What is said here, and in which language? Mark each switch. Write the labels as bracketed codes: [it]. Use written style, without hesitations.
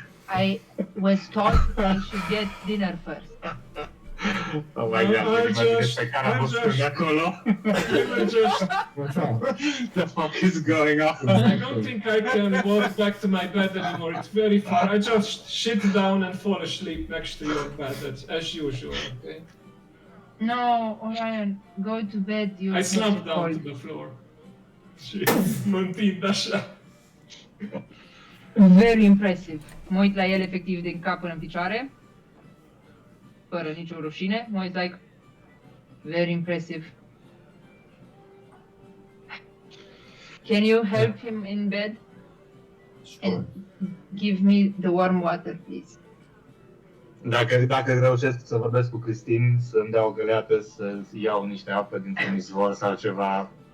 [en] I was told I should get dinner first. Oh my god, [ro] pe care am văzut de acolo. [en] We were just. The fuck is going on? I don't think I can walk back to my bed anymore. It's very far. I just sit down and fall asleep next to your bed, as usual. Okay. No, Orion, go to bed. You I slumped down to the floor. [ro] Și mă întind așa. [en] Very impressive. [ro] Mă uit la el efectiv din cap până în picioare. Fără nicio rușine. Mă uit [en] like, very impressive. Can you help him in bed? And give me the warm water, please. [ro] Dacă reușesc să vorbesc cu Cristin, să-mi dea o găleată, să iau niște apă dintr-un izvor sau ceva,